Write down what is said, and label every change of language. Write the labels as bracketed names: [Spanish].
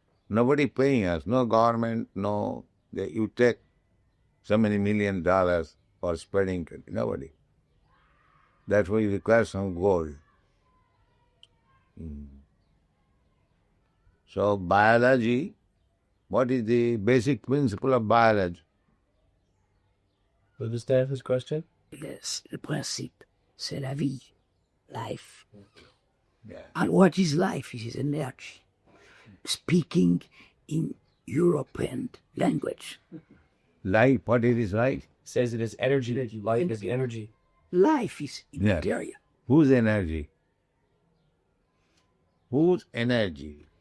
[English] Nobody paying us, no government, no, you take so many $1 million for spreading it. Nobody. That's why you require some gold. So biology, what is the basic principle of biology? Understand his question? [French] Le principe, c'est la vie, [English] life. Yeah. And what is life? It is energy. Speaking in European language. Life, what it is life? Says it is energy. Light is energy. Life is immaterial. Whose energy? Whose energy?